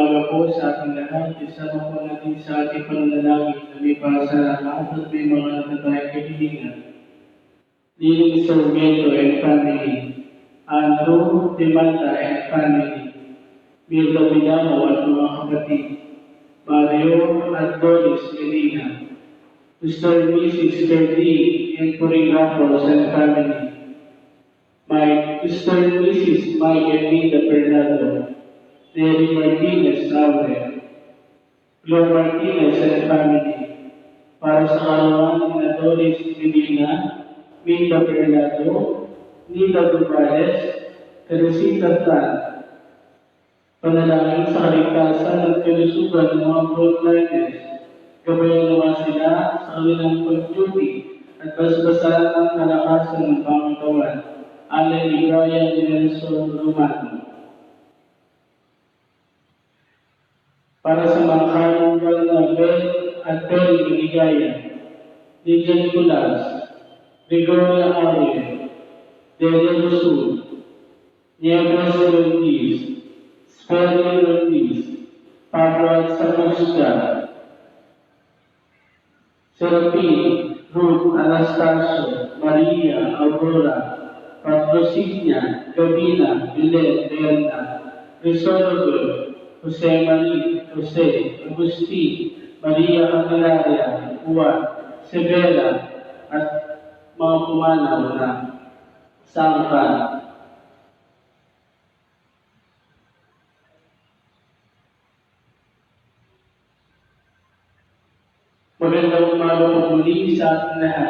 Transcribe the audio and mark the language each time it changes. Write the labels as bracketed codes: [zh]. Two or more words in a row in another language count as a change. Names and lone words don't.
[tl] po sa ating lahat, isama po natin sa ating pananalangin na may pasalamat at may mga natatayang kahilingan. Leading Sarmiento and family, Andrew Demanta and family, Mirlo Milano at mga kapatid, Mario at Doris Medina, Mr. and Mrs. Terdy and Purigrafos and family, Mr. and Mrs. Mike and Linda Fernando, Derry Martinez Aure, Glo Martinez and family, para sa kaarawan ni Doris Medina, Minda Fernando, Nita Gutierrez, Teresita Tan. Panalangin sa kaligtasan at kalusugan ng mga frontliners, gabayan naman sila sa kanilang pag-duty at basbasan ng kalakasan ng Panginoon. Alay ni Brian Nelson Romano. Para sa mga karungal na Beth at Terry Ligaya, Lydia Nicolas, Gregoria Ariel, Delia Rosul, Nieves Ortiz, Sperry Ortiz, Pablo Samusta, Serapin, Ruth Anastasio, Maria Aurora, Patrocinia, Gabina, Vilet, Leona, Risologo, Jose Marie, Jose, Agustin, Maria Candelaria, Juan, Severa, at mga pumanaw na sangkan. Magandang umaga po muli sa ating lahat.